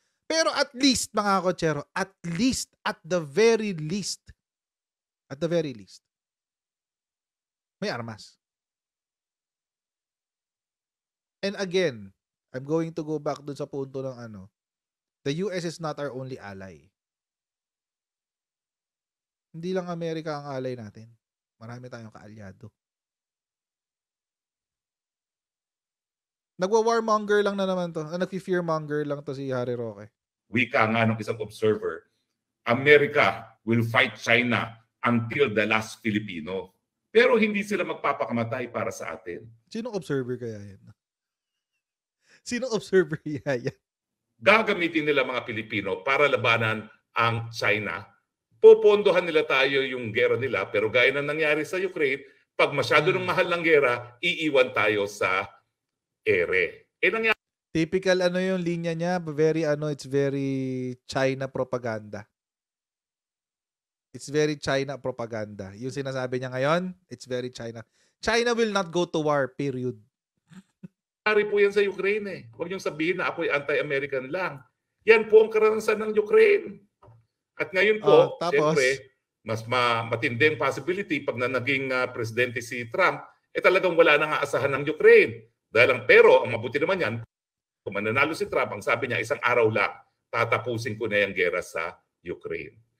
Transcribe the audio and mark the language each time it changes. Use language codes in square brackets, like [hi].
[tl] Pero at least, mga kotsero, [en] at the very least, [tl] may armas. [en] And again, I'm going to go back [tl] dun sa punto ng [en] the US is not our only ally. [tl] Hindi lang Amerika ang ally natin. Marami tayong kaalyado. Nagwa-warmonger lang na naman to. Nag-fearmonger lang to si Harry Roque. Wika nga ng isang [en] observer, America will fight China until the last Filipino. [tl] Pero hindi sila magpapakamatay para sa atin. Sinong observer kaya yan? Sinong observer yan? Gagamitin nila mga Pilipino para labanan ang China. Popondohan nila tayo yung gera nila, pero gaya na nangyari sa Ukraine, pag masyado ng mahal ng gera, iiwan tayo sa ere. Nangyari [en] Typical [tl] yung linya niya, [en] it's very China propaganda. It's very China propaganda. [tl] Yung sinasabi niya ngayon, [en] it's very China. China will not go to war, period. [tl] Nangyari po yan sa Ukraine eh. Huwag niyong sabihin na ako'y anti-American lang. Yan po ang karanasan ng Ukraine. At ngayon po, siyempre, mas matindi ang possibility pag naging presidente si Trump, talagang wala nang aasahan ng Ukraine. Pero ang mabuti naman yan, kung mananalo si Trump, ang sabi niya, isang araw lang, tatapusin ko na yung gera sa Ukraine.